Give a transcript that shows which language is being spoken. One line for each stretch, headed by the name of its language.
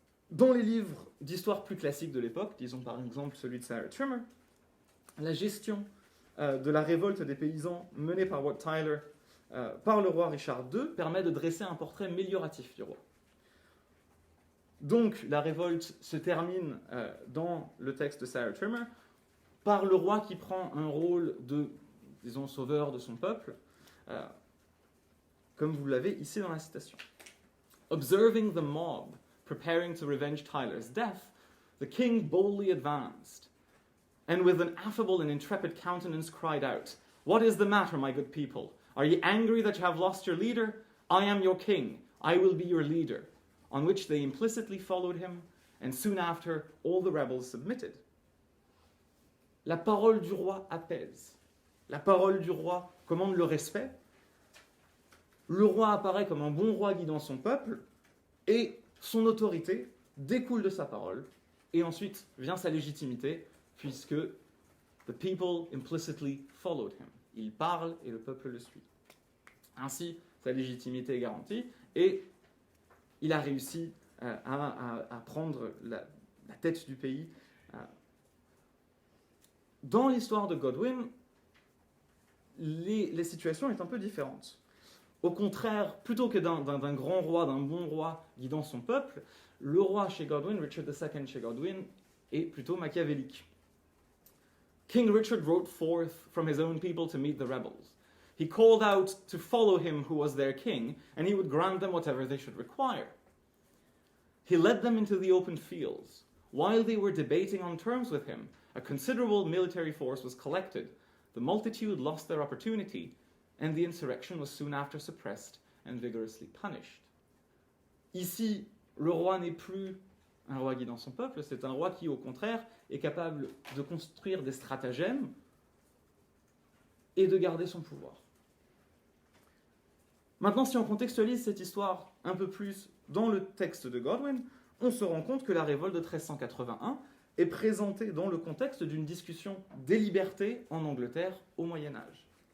French: Dans les livres d'histoire plus classiques de l'époque, disons par exemple celui de Sarah Trimmer, la gestion de la révolte des paysans menée par Wat Tyler par le roi Richard II permet de dresser un portrait mélioratif du roi. Donc la révolte se termine dans le texte de Sarah Trimmer par le roi qui prend un rôle de, disons, sauveur de son peuple, comme vous l'avez ici dans la citation.
English: Observing the mob preparing to revenge Tyler's death, the king boldly advanced, and with an affable and intrepid countenance cried out, "What is the matter, my good people? Are ye angry that you have lost your leader? I am your king. I will be your leader." On which they implicitly followed him, and soon after all the rebels submitted.
French: La parole du roi apaise. La parole du roi commande le respect. Le roi apparaît comme un bon roi guidant son peuple, et son autorité découle de sa parole, et ensuite vient sa légitimité, puisque
English: the people implicitly followed him.
French: Il parle et le peuple le suit. Ainsi, sa légitimité est garantie, et il a réussi à prendre la tête du pays. Dans l'histoire de Godwin, les situations sont un peu différentes. Au contraire, plutôt que d'un grand roi, d'un bon roi guidant son peuple, le roi chez Godwin, Richard II chez Godwin, est plutôt machiavélique.
English: King Richard rode forth from his own people to meet the rebels. He called out to follow him who was their king, and he would grant them whatever they should require. He led them into the open fields. While they were debating on terms with him, a considerable military force was collected. The multitude lost their opportunity, and the insurrection was soon after suppressed and vigorously punished.
French: Ici, le roi n'est plus un roi guidant son peuple, c'est un roi qui, au contraire, est capable de construire des stratagèmes et de garder son pouvoir. Maintenant, si on contextualise cette histoire un peu plus dans le texte de Godwin, on se rend compte que la révolte de 1381 est présentée dans le contexte d'une discussion des libertés en Angleterre au Moyen-Âge.